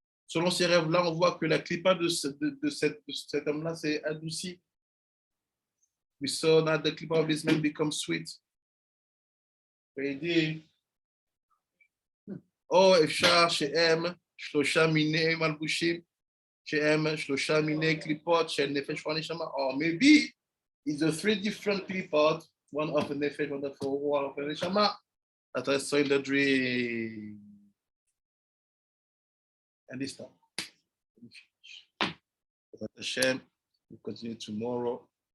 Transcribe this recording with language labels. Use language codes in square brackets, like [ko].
[fr] Selon ces rêves-là, on voit que la clipa de cet homme-là s'est adoucie. [en] We saw that the clipa of this man become sweet. [fr] Il dit, oh, [he] אפשר שהם 3 מיני מלבושים, שהם 3 מיני קליפות של נפש ונשמה. [en] Or maybe it's a 3 different clipot, one of the nefesh, one of the neshama, that I saw in the dream. And this time, but Hashem will continue tomorrow.